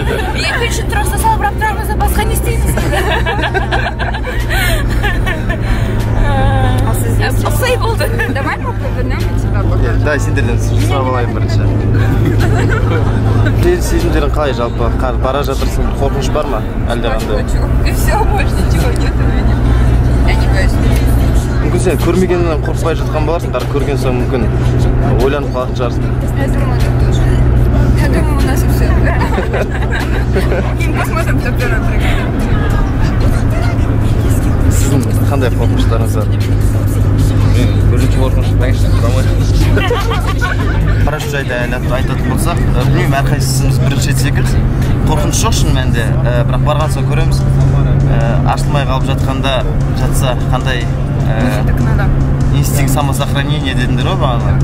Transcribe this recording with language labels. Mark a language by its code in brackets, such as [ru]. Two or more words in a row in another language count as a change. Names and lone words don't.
[kk] Екінші тросты салбырап тұрамыз, басқа не істейміз? Ұқсай болды. [ru] Давай повернем тебя. [kk] Да, сендерден сұрап алайын бірінші. Сезімдерің қалай жалпы? Бара жатырсың, қорқыныш бар ма? Әлде қандай? [ru] И все, больше ничего нет у меня. Я не боюсь. [kk] Мүмкін сен көрмегеннен қорқпай жатқан боларсың, көрген соң мүмкін ойланып қалатын шығарсың. [ru] Я думаю, так тоже. Я думаю, у нас и все. И посмотрим, кто первый прыгает. [kk] Сіздің қандай қорқыныштарыңыз бар? Мен бірінші қорқыныш таңшын тұрамайды. Парашют жайды айтатын болсақ, білмеймін, әрқайсымыз бірінші секілді. Қорқыныш жоқ шын мәнінде, бірақ барған соң көреміз. Ашылмай қалып жатса қандай [ru] инстинкт самосохранения [kk] дедіңдер ғой бағана.